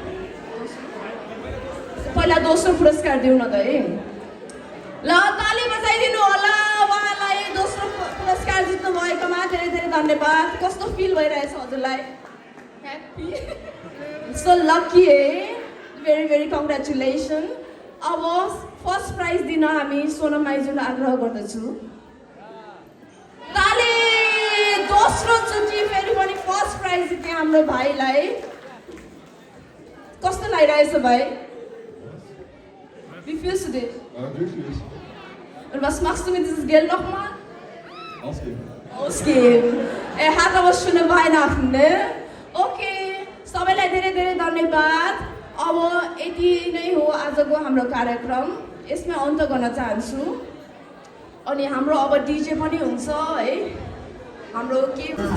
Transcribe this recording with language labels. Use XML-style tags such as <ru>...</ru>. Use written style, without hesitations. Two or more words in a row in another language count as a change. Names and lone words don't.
<ne>पहिला दोस्रो पुरस्कार दिउँ न त है ल ताली बजाइदिनु होला उहाँलाई दोस्रो पुरस्कार जित्नु भएकोमा धेरै धेरै धन्यवाद कस्तो फिल भइरहेछ हजुरलाई</ne> <en>happy so lucky</en> <ne>है</ne> <en>very very congratulation</en> <ne>अब</ne> <en>first prize</en> <ne>दिन हामी सोनम आइजूलाई आग्रह गर्दछु ताली दोस्रो चोटि फेरि पनि</ne> <en>first prize</en> <ne>जिते हाम्रो भाइलाई कस्तो लागिरहेछ भाइ</ne> <de>Wie fühlst du dich? Glücklich. Und was machst du mit dieses Geld nochmal? Ausgeben. Ausgeben. Hat aber schöne Weihnachten, ne? Okay.</de> <ne>सबैलाई धेरै धेरै धन्यवाद अब यति नै हो आजको हाम्रो कार्यक्रम यसमा अन्त गर्न चाहन्छु अनि हाम्रो अब डीजे पनि हुन्छ है हाम्रो के</ne>